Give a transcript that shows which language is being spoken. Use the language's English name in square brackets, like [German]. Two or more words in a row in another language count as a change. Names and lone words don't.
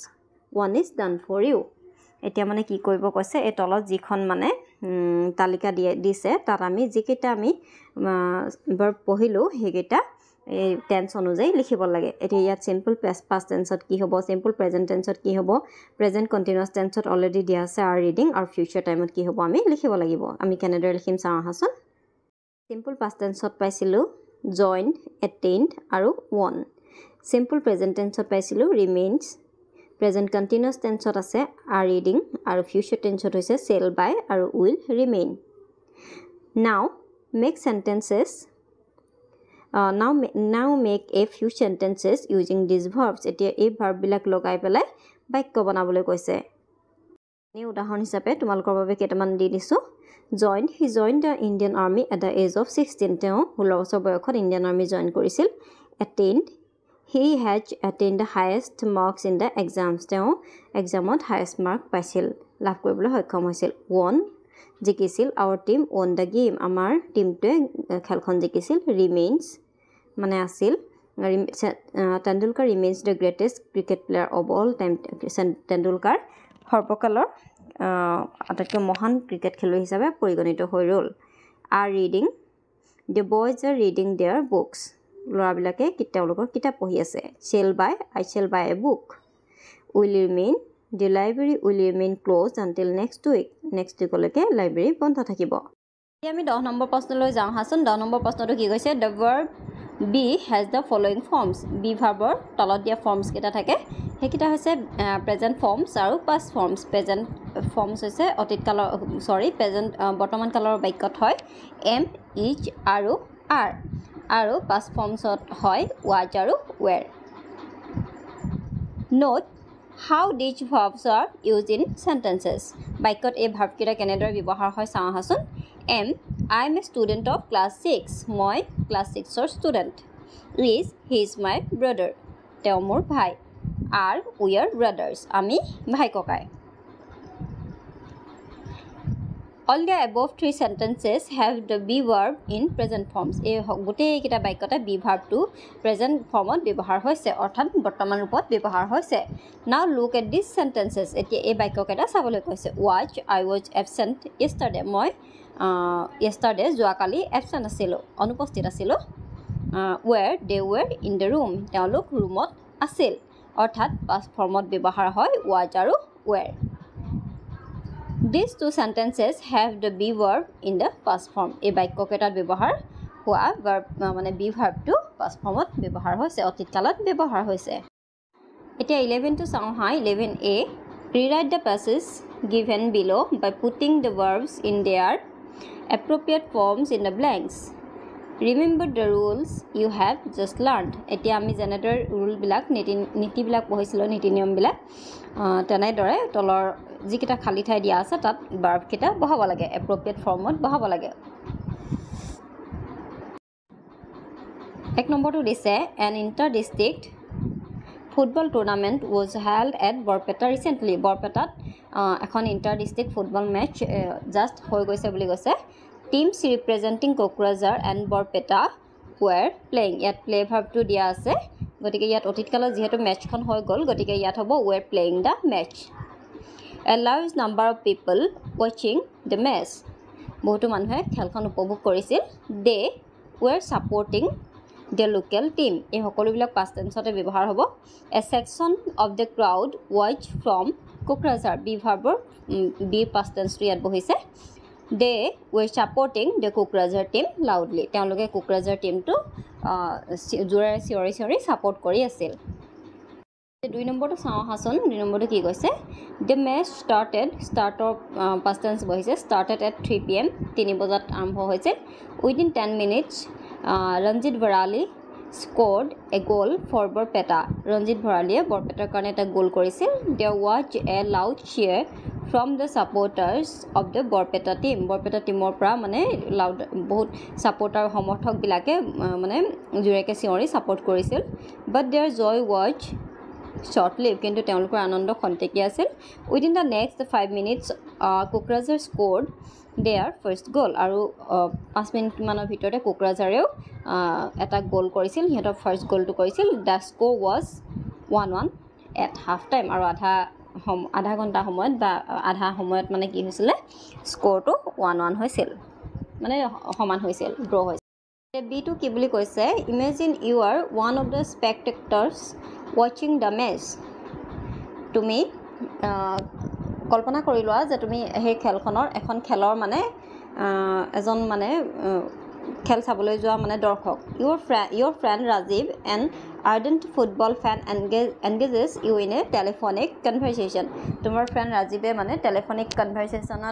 [English] One is done for you. [Assamese] এতিয়া মানে কি কৰিব কৈছে? এই তলত যিখন মানে তালিকা দিছে তাত আমি যিকেইটা আমি ভাৰ্ব পঢ়িলোঁ সেইকেইটা এই টেন্স অনুযায়ী লিখিব লাগে। এতিয়া ইয়াত [English] simple past tense [Assamese] কি হ'ব? [English] simple present tense [Assamese] কি হ'ব? [English] present continuous tense already [Assamese] দিয়া আছে [English] are reading, [Assamese] আৰু [English] future time [Assamese] কি হ'ব? আমি লিখিব লাগিব। আমি কেনেদৰে লিখিম চাওঁ আহাচোন। [English] simple past tense [Assamese] পাইছিলোঁ [English] joined, attained [Assamese] আৰু won. [English] Simple present tense পাইছিলো remains. Present continuous tense আছে are reading আৰু future tense হৈছে shall by আৰু will remain. Now make sentences. Now make a few sentences using these verbs. [Assamese] এতিয়া এই verb বিলাক লগাই পেলাই বাক্য বনাবলৈ কৈছে. এই উদাহৰণ হিচাপে তোমালোকৰ বাবে কেইটামান দি দিছো. [English] He joined the Indian Army at the age of 16. [Assamese] তেওঁ 16 বছৰ বয়সত [English] Indian Army join [Assamese] কৰিছিল. [English] Attained. He had attained the highest marks in the exams. [Assamese] তেওঁ এক্সামত [English] highest mark [Assamese] পাইছিল, লাভ কৰিবলৈ সক্ষম হৈছিল. Won. জিকিছিল. [English] Our team won the game. [Assamese] আমাৰ টিমটোৱে খেলখন জিকিছিল. [English] Remains [Assamese] মানে আছিল. [English] Tendulkar remains the greatest cricket player of all time. [Assamese] Tendulkar সৰ্বকালৰ আটাইতকৈ মহান ক্ৰিকেট খেলুৱৈ হিচাপে পৰিগণিত হৈ ৰ'ল. [English] Are reading. The boys are reading their books. [Assamese] ল'ৰাবিলাকে তেওঁলোকৰ কিতাপ পঢ়ি আছে. [English] Shall buy. I shall buy a book. Will remain. The library will remain closed until next week. Next weekলৈকে [Assamese] লাইব্ৰেৰী বন্ধ থাকিব. এতিয়া আমি 10 নম্বৰ প্ৰশ্নলৈ যাওঁ হাচোন. 10 নম্বৰ প্ৰশ্নটো কি কৈছে? [English] The verb be has the following forms. Be verbৰ [Assamese] তলত দিয়া forms কেইটা থাকে. সেইকেইটা হৈছে [English] present forms [Assamese] আৰু [English] past forms. present forms [Assamese] হৈছে প্ৰেজেণ্ট বৰ্তমান কালৰ বাক্যত হয় [English] am, is [Assamese] আৰু আৰ, আৰু [English] past forms [Assamese] হয় ৱাজ আৰু ৱেৰ. [English] Note how these verbs are used in sentences. [Assamese] বাক্যত এই ভাৰ্বকেইটা কেনেদৰে ব্যৱহাৰ হয় চাওঁ আহাচোন. [English] Am, I am a student of class 6. [Assamese] মই ক্লাছ 6ৰ ষ্টুডেণ্ট. [English] Is, he is my brother. [Assamese] তেওঁ মোৰ ভাই. [English] Are, we are brothers. [Assamese] আমি ভাই ককাই. [English] All the above 3 sentences have the be verb in present forms. [Assamese] এই গোটেইকেইটা বাক্যতে [English] be verbটো present formত [Assamese] ব্যৱহাৰ হৈছে, অৰ্থাৎ বৰ্তমান ৰূপত ব্যৱহাৰ হৈছে. [English] Now look at these sentences. [Assamese] এতিয়া এই বাক্যকেইটা চাবলৈ কৈছে. [English] I was absent yesterday. [Assamese] মই yesterday যোৱাকালি absent আছিলোঁ, অনুপস্থিত আছিলোঁ. [English] Where, they were in the room. [Assamese] তেওঁলোক ৰুমত আছিল, অৰ্থাৎ [English] past form [Assamese] ব্যৱহাৰ হয় ৱাজ আৰু ৱেৰ. [English] These 2 sentences have the be verb in the past form. [Assamese] এই বাক্যকেইটাত ব্যৱহাৰ হোৱা verb মানে [English] be verbটো past formত [Assamese] ব্যৱহাৰ হৈছে, অতীত কালত ব্যৱহাৰ হৈছে. এতিয়া 11টো চাওঁ হা. 11a. [English] Rewrite the passage given below by putting the verbs in their appropriate forms in the blanks. Remember the rules you have just learned. [Assamese] এতিয়া আমি যেনেদৰে ৰুলবিলাক নীতিবিলাক পঢ়িছিলোঁ, নীতি নিয়মবিলাক, তেনেদৰে তলৰ যিকেইটা খালী ঠাই দিয়া আছে তাত ভাৰ্বকেইটা বহাব লাগে, [English] appropriate form [Assamese] বহাব লাগে. 1 নম্বৰটো দিছে [English] an inter-district football tournament was held at বৰপেটা recently. [Assamese] বৰপেটাত এখন [English] inter-district football match just [Assamese] হৈ গৈছে বুলি কৈছে. [English] Teams representing Kokrajhar and Borpeta were playing. [Assamese] ইয়াত [English] play verb [Assamese] দিয়া আছে, গতিকে ইয়াত অতীতকালত যিহেতু মেটচখন হৈ গ'ল, গতিকে ইয়াত হ'ব [English] were playing the match. A large number of people watching the match. [Assamese] বহুতো মানুহে খেলখন উপভোগ কৰিছিল. [English] They were supporting the local team. [Assamese] এই সকলোবিলাক [English] past tenseতে [Assamese] ব্যৱহাৰ হ'ব. [English] A section of the crowd was from Kokrajhar. be verb be past tense [Assamese] ইয়াত বহিছে. [English] They were supporting the Kokrajhar team loudly. [Assamese] তেওঁলোকে কোকৰাঝাৰ টিমটো জোৰেৰে চিঞৰি ছাপোৰ্ট কৰি আছিল. 2 নম্বৰটো চাওঁ হাচোন. 2 নম্বৰটো কি কৈছে? [English] The match starter past tense বহিছে. Started at 3 PM. [Assamese] 3 বজাত আৰম্ভ হৈছিল. [English] Within 10 minutes, Ranjit Varali scored a goal for Borpeta. [Assamese] ৰঞ্জিত ভৰালীয়ে বৰপেটাৰ কাৰণে এটা গোল কৰিছিল. [English] There was a loud cheer from the supporters of the Borpeta team. [Assamese] বৰপেটা টিমৰ পৰা মানে লাউড বহুত ছাপোৰ্টাৰ সমৰ্থকবিলাকে মানে জোৰেকৈ চিঞৰি ছাপোৰ্ট কৰিছিল. [English] But their joy was short-lived. [Assamese] কিন্তু তেওঁলোকৰ আনন্দ খন্তেকীয়া আছিল. [English] Within the next 5 minutes, Kokrajhar scored their first goal. [Assamese] আৰু 5 মিনিটমানৰ ভিতৰতে কোকৰাঝাৰেও এটা গোল কৰিছিল, সিহঁতৰ [English] first goal [Assamese] কৰিছিল. [English] The score was 1-1 at half time. [Assamese] আৰু আধা ঘণ্টা সময়ত বা আধা সময়ত মানে কি হৈছিলে, স্ক'ৰটো 1-1 হৈছিল, মানে সমান হৈছিল, ড্ৰ হৈছিল. বিটো কি বুলি কৈছে? [English] Imagine you are one of the spectators watching the match. [Assamese] তুমি কল্পনা কৰি লোৱা যে তুমি সেই খেলখনৰ এখন খেলৰ মানে এজন মানে খেল চাবলৈ যোৱা মানে দৰ্শক [English] your friend Rajiv an ardent football fan engages you in a telephonic conversation [Assamese] তোমাৰ friend ৰাজীৱে মানে [English] telephonic conversationত